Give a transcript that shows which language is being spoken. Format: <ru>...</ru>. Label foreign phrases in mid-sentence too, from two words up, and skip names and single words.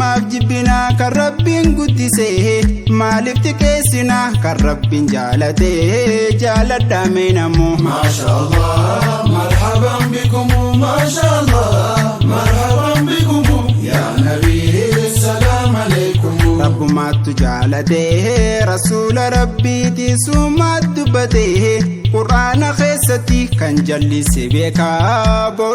<om>jibbina kan Rabbiin guddise, maaliif xiqqeessina kan Rabbiin jaalate, jaaladhaame namo.</om> <ar>ما شاء الله، مرحبا بكم، ما شاء الله، مرحبا بكم، يا نبي، السلام عليكم.</ar> <om>Rabbumaattu jaalate, Rasuula Rabbiiti summaat dubbate, Qur'aana keessatti kan jallise beekaa</om>